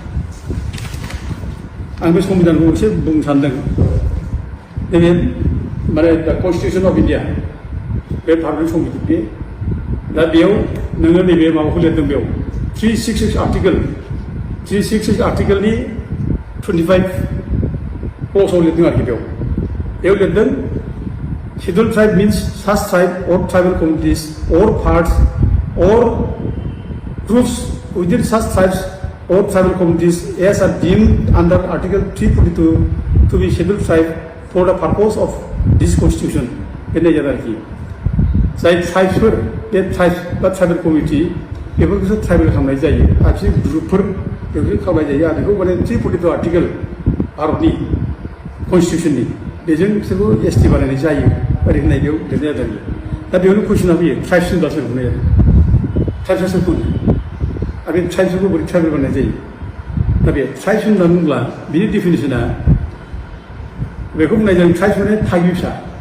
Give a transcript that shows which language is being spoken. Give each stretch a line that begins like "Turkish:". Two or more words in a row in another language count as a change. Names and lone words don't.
Bodo: आं बे संबिधानखौ एसे बुंनो सानदों नैबे माने दा
English: Constitution of India
Bodo: बे भारतनि संबिधान बे दा बेयाव नोङो नैबे माबाखौ लिरदों बेयाव 366 आर्टिकेल 366 आर्टिकेलनि 25 क्ल'साव लिरदों आरोखि बेयाव लिरदों शेड्युल
English: tribe means such tribe or tribal communities or parts or groups within such tribes or tribal communities as are deemed under Article 342 to be scheduled tribe for the purpose of this constitution
Bodo: होननाय जादों आरोखि जाय ट्राइब्सफोर बे ट्राइब बा
English: tribal committee
Bodo: बेफोरखौसो ट्राइबेल खालामनाय जायो आरो बिसोर ग्रुपफोर बेफोरखौ खालामनाय जायो आरो बेखौ माने 342 आर्टिकेल भारतनि कनस्टिटिउसननि बेजों बिसोरखौ एसटि बानायनाय जायो ओरै होननाय बेयाव लिरनाय जादों दा बेयावनो कुइसना फैयो ट्राइब्स होनबा सोर बुंनाय जादों ट्राइब्सआ सोरखौ आरो बे ट्राइब्सफोरखौ बोरै ट्राइबेल बानायनाय जायो दा बे ट्राइब्स होनना बुङोब्ला बिनि डिफिनिसना बेखौ बुंनाय जादों ट्राइब्स माने थागिबि फिसा